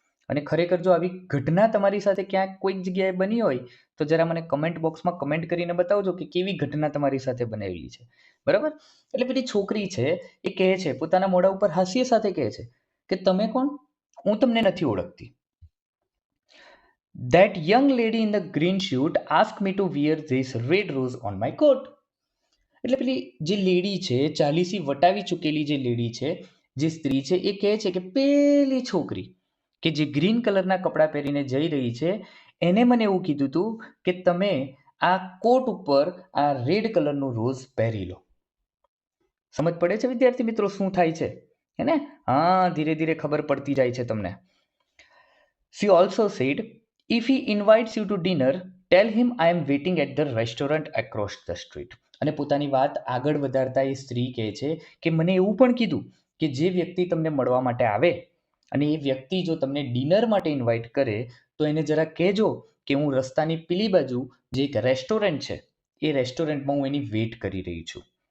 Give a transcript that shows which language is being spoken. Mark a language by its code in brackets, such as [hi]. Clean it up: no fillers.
[gu] અને ખરેખર જો આવી ઘટના તમારી સાથે ક્યાંક કોઈક જગ્યાએ બની હોય તો જરા મને કમેન્ટ બોક્સમાં કમેન્ટ કરીને બતાવજો કે કેવી ઘટના તમારી સાથે બનેલી છે. બરાબર? એટલે પેલી છોકરી છે એ કહે છે, પોતાના મોઢા ઉપર હાસ્ય સાથે કહે છે કે તમે કોણ? હું તમને નથી ઓળખતી. [en] That young lady in the green suit asked me to wear this red rose on my coat. [gu] એટલે પેલી જે લેડી છે, 40 વટાવી ચૂકેલી જે લેડી છે, જે સ્ત્રી છે, એ કહે છે કે પેલી છોકરી કે જે ગ્રીન કલરના કપડાં પહેરીને જઈ રહી છે, એને મને એવું કીધું હતું કે તમે આ કોટ ઉપર આ રેડ કલરનું રોઝ પહેરી લો. સમજ પડે છે વિદ્યાર્થી મિત્રો શું થાય છે? હે ને? હા, ધીરે ધીરે ખબર પડતી જાય છે તમને. [en] She also said, if he invites you to dinner, tell him I am waiting at the restaurant across the street. [gu] અને પોતાની વાત આગળ વધારતા એ સ્ત્રી કહે છે કે મને એવું પણ કીધું કે જે વ્યક્તિ તમને મળવા માટે આવે અને એ વ્યક્તિ જો તમને ડિનર માટે ઇન્વાઇટ કરે તો એને જરા કહેજો કે હું રસ્તાની પેલી બાજુ જે એક રેસ્ટોરન્ટ છે એ રેસ્ટોરન્ટમાં હું એની વેઇટ કરી રહી છું.